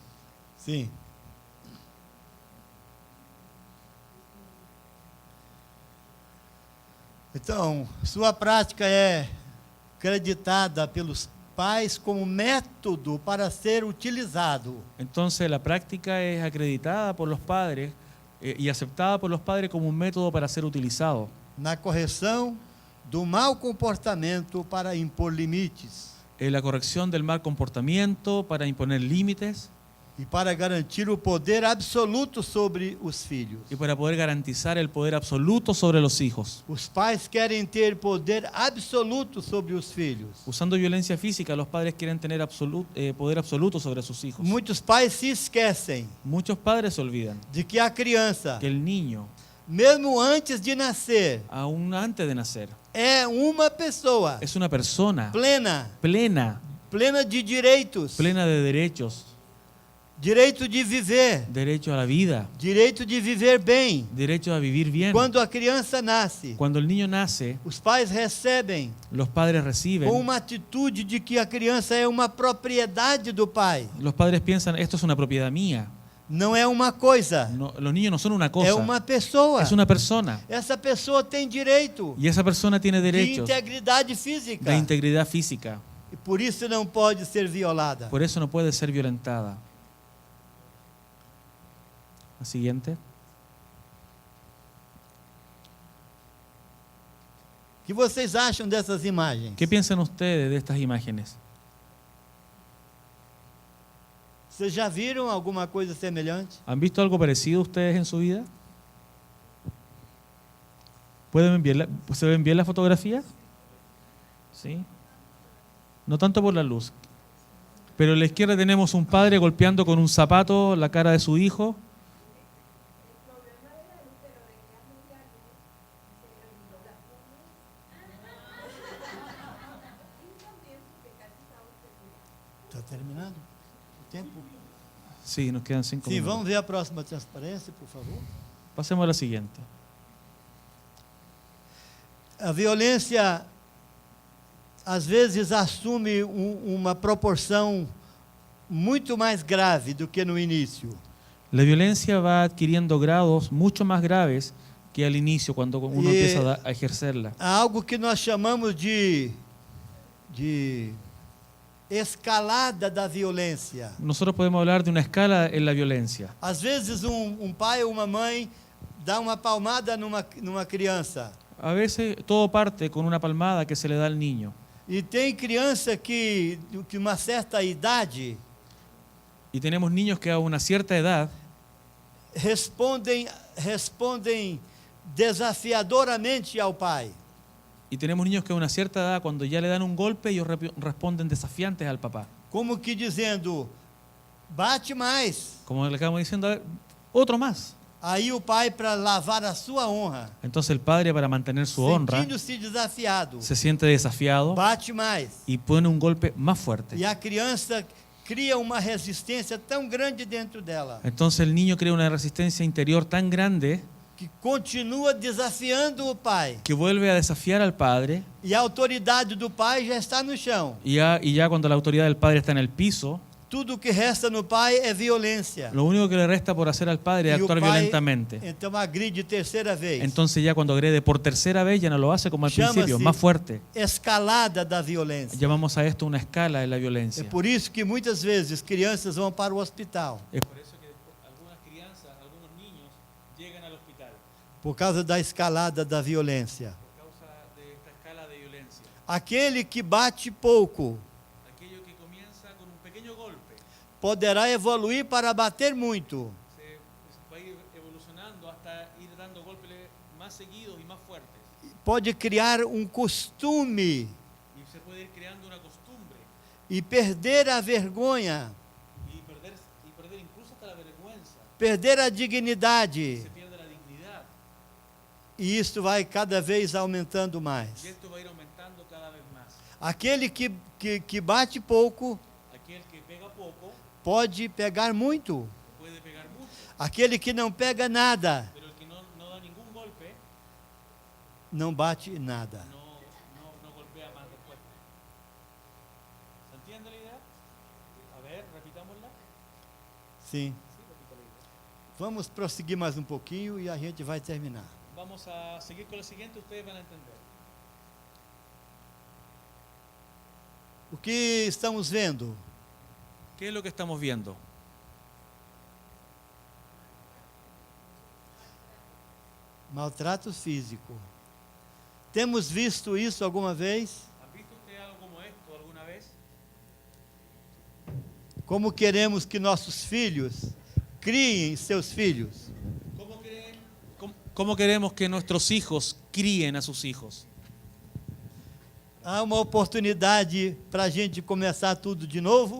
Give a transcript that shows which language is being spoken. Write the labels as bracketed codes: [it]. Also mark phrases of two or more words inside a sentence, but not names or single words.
[pt] Sim. Então, sua prática é creditada pelos pais como método para ser utilizado. [es] Entonces la práctica es acreditada por los padres y aceptada por los padres como un método para ser utilizado [pt] Na correção do mau comportamento para impor limites [es] en la corrección del mal comportamiento, para imponer límites [pt] e para garantir o poder absoluto sobre os filhos. [es] y para poder garantizar el poder absoluto sobre los hijos. [pt] Os pais querem ter poder absoluto sobre os filhos. [es] Usando violencia física, los padres quieren tener poder absoluto sobre sus hijos. [pt] Muitos pais se esquecem [es] Muchos padres se olvidan [pt] de que a criança, [es] que el niño, [pt] mesmo antes de nascer, [es] aún antes de nacer, [pt] é uma pessoa [es] es una persona [pt] plena, [es] plena [pt] de direitos, [es] de derechos, [pt] direito de viver, [es] derecho a la vida, [pt] direito de viver bem. [es] derecho a vivir bien. [pt] Quando a criança nasce, [es] Cuando el niño nace, [pt] os pais recebem [es] los padres reciben, [pt] com uma atitude de que a criança é uma propriedade do pai. [es] los padres piensan, esto es una propiedad mía. [pt] Não é uma coisa, [es] No, los niños no son una cosa, [pt] é uma pessoa. [es] es una persona. [pt] Essa pessoa tem direito [es] Y esa persona tiene [pt] de [es] derechos [pt] integridade física [es] de integridad física. [pt] e por isso não pode ser violada. [es] Por eso no puede ser violentada. La siguiente. [pt] O que vocês acham dessas imagens? [es] ¿Qué piensan ustedes de estas imágenes? [pt] Vocês já viram alguma coisa semelhante? [es] ¿Han visto algo parecido ustedes en su vida? ¿Se ven bien la fotografía? ¿Sí? No tanto por la luz. Pero en la izquierda tenemos un padre golpeando con un zapato la cara de su hijo. [pt] Está terminando o tempo? [es] Sí, nos quedan 5 [pt] Sim, minutos. vamos ver a próxima transparência, por favor. [es] Pasemos a la siguiente. [pt] A violência, às vezes, assume uma proporção muito mais grave do que no início. [es] La violencia va adquiriendo grados mucho más graves que al inicio, cuando uno empieza a ejercerla. [pt] Há algo que nós chamamos de escalada da violência. [es] Nosotros podemos hablar de una escala en la violencia. [pt] Às vezes, pai ou uma mãe dá uma palmada numa criança. [es] A veces todo parte con una palmada que se le da al niño. [pt] E tem criança que uma certa idade, [es] Y tenemos niños que a una cierta edad [pt] respondem desafiadoramente ao pai. [es] Y tenemos niños que a una cierta edad, cuando ya le dan un golpe, ellos responden desafiantes al papá. [pt] Como que dizendo, bate mais. [es] Como le acabamos diciendo, a ver, otro más. [pt] Aí o pai, para lavar a sua honra, [es] Entonces el padre, para mantener su honra, [pt] sentindo-se desafiado, [es] se siente desafiado [pt] bate mais. [es] y pone un golpe más fuerte. [pt] E a criança cria uma resistência tão grande dentro dela, [es] Entonces el niño crea una resistencia interior tan grande [pt] que continua desafiando o pai. [es] que vuelve a desafiar al padre, [pt] E a autoridade do pai já está no chão. [es] y ya cuando la autoridad del padre está en el piso, [pt] Tudo que resta no pai é violência. [es] lo único que le resta por hacer al padre es [pt] E o [es] actuar [pt] pai, [es] violentamente. [pt] então, agride terceira vez. [es] Entonces ya cuando agrede por tercera vez ya no lo hace como al [pt] Llama-se [es] principio, más fuerte. [pt] Escalada da violência. [es] Llamamos a esto una escala de la [pt] É [es] violencia. [pt] por isso que muitas vezes crianças vão para o hospital, [es] Es por eso que algunas crianzas, algunos niños llegan al hospital [pt] por causa da escalada da violência. [es] por causa de esta escala de violencia. [pt] Aquele que bate pouco [es] Aquello que comienza con un pequeño golpe [pt] poderá evoluir para bater muito. [es] se va a ir evolucionando hasta ir dando golpes más seguidos y más fuertes. [pt] Pode criar um costume [es] Y se puede ir creando una costumbre [pt] e perder a vergonha, [es] y perder incluso hasta la vergüenza. [pt] perder a dignidade. [es] Se pierde la dignidad [pt] E isso vai cada vez aumentando mais. [es] y esto va a ir aumentando cada vez más. [pt] Aquele que bate pouco [es] Aquel que pega poco [pt] pode pegar muito. [es] puede pegar mucho, [pt] Aquele que não pega nada, [es] pero el que no da ningún golpe [pt] não bate nada. [es] no golpea más después. ¿Se entiende la idea? A ver, repitámosla. [pt] Sim. [es] Sí, repita la idea. [pt] Vamos prosseguir mais um pouquinho e a gente vai terminar. [es] Vamos a seguir con lo siguiente, ustedes van a entender. [pt] O que estamos vendo? [es] ¿Qué es lo que estamos viendo? Maltrato físico. [pt] Temos visto isso alguma vez? [es] ¿Ha visto usted algo como esto alguna vez? [pt] Como queremos que nossos filhos criem seus filhos? [es] ¿Cómo queremos que nuestros hijos críen a sus hijos? [pt] Há uma oportunidade para a gente começar tudo de novo?